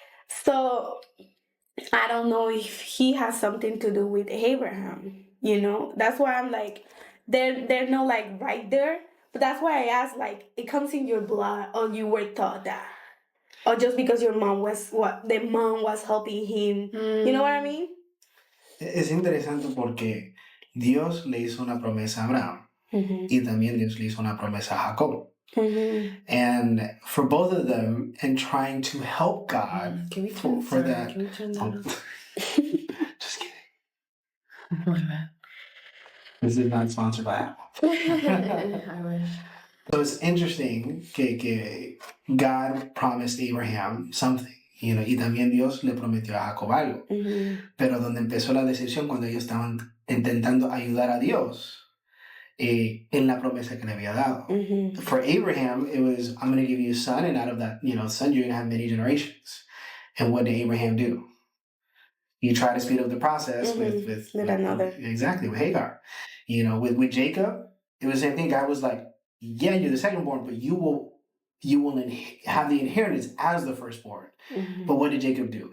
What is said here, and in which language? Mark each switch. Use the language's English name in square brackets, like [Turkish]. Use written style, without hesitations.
[English] So I don't know if he has something to do with Abraham, That's why I'm like, they're not like right there. But that's why I asked, like, it comes in your blood, or you were taught that, or just because your mom was helping him. You know what I mean? [Spanish] Es interesante porque Dios le hizo una promesa a Abraham, y también Dios le hizo una promesa a Jacob. [English] And for both of them, and trying to help God for that. Can we turn that on? Just kidding. My bad. This is not sponsored by Apple. I wish. So it's interesting [Spanish] que [English] God promised Abraham something, [Spanish] y también Dios le prometió a Jacob algo. Pero donde empezó la decepción, cuando ellos estaban intentando ayudar a Dios en la promesa que le había dado. [English] For Abraham, it was, I'm going to give you a son, and out of that, son, you're going to have many generations. And what did Abraham do? you try to speed up the process with another. Exactly, with Hagar. With Jacob, it was the same thing. God was like, yeah, you're the secondborn, but you will have the inheritance as the firstborn. But what did Jacob do?